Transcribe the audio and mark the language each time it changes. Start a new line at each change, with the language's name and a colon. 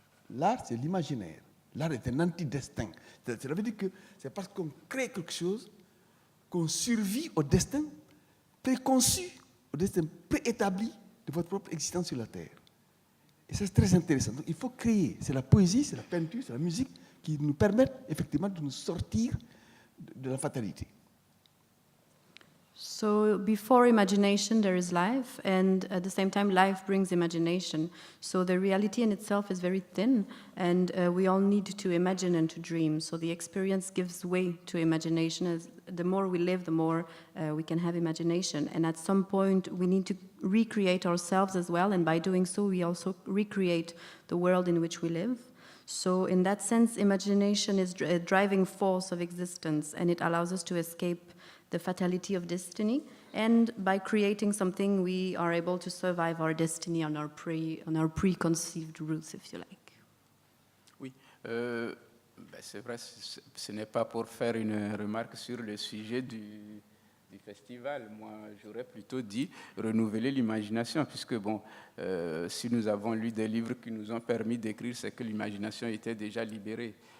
French: L'art, c'est l'imaginaire. L'art est un antidestin. Ça veut dire que c'est parce qu'on crée quelque chose qu'on survit au destin préconçu, au destin préétabli de votre propre existence sur la Terre. Et ça, c'est très intéressant. Donc, il faut créer. C'est la poésie, c'est la peinture, c'est la musique qui nous permettent effectivement de nous sortir de la fatalité.
English: So before imagination, there is life, and at the same time, life brings imagination. So the reality in itself is very thin, and we all need to imagine and to dream. So the experience gives way to imagination. As the more we live, the more we can have imagination. And at some point, we need to recreate ourselves as well, and by doing so, we also recreate the world in which we live. So in that sense, imagination is a driving force of existence, and it allows us to escape the fatality of destiny. And by creating something, we are able to survive our destiny on our preconceived roots, if you like.
French: Oui, c'est vrai, ce n'est pas pour faire une remarque sur le sujet du festival. Moi, j'aurais plutôt dit renouveler l'imagination, puisque bon, si nous avons lu des livres qui nous ont permis d'écrire, c'est que l'imagination était déjà libérée.